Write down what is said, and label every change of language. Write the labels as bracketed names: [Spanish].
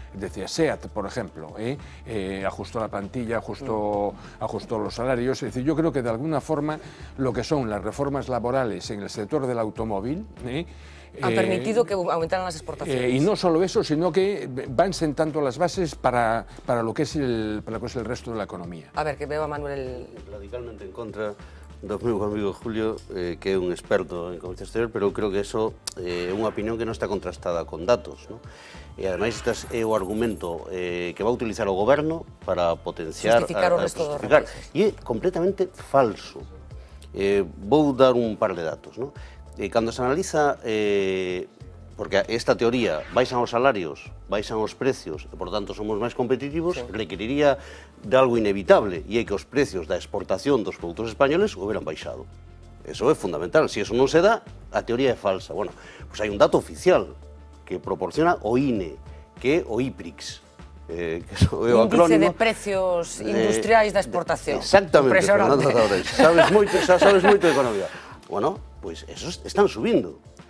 [Spanish] Es decir, SEAT, por ejemplo, ajustó la plantilla, ajustó los salarios. Es decir, yo creo que de alguna forma lo que son las reformas laborales en el sector del automóvil han permitido que aumentaran las exportaciones. Y no solo eso, sino que van sentando las bases para lo que es el resto de la economía. A ver, que veo a Manuel... [Galician] Radicalmente en contra do meu amigo Julio, que é un experto en comercio exterior, pero creo que eso é unha opinión que non está contrastada con datos, ¿no? E ademais este é o argumento que va a utilizar o goberno para potenciar... Justificar o resto dos países. E é completamente falso. Vou dar un par de datos, ¿no? cando se analiza, porque esta teoría, baixan os salarios, baixan os precios, e por tanto somos máis competitivos, requeriría de algo inevitable, e é que os precios da exportación dos produtos españoles hubieran baixado. Eso é fundamental. Se eso non se dá, a teoría é falsa. Bueno, pois hai un dato oficial que proporciona o INE, que é o IPRIX, que é o acrónimo. Índice de precios industriais da exportación. Exactamente, Fernando Taurel. Sabes moito de economía. Bueno, pois esos están subindo.